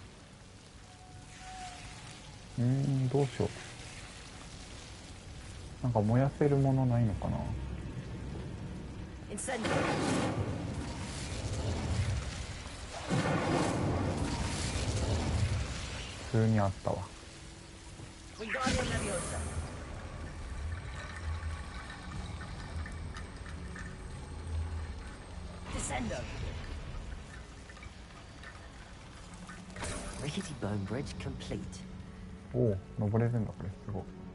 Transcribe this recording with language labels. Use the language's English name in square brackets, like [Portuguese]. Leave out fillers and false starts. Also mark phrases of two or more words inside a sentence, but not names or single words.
[Japanese] どうしよう。なんか燃やせるものないのかな。 [English] Incendio. [Japanese] 普通にあったわ。 [English] Wingardium Leviosa. Descendo. Rickety bone bridge complete. [Japanese] おお、登れるんだこれすごい。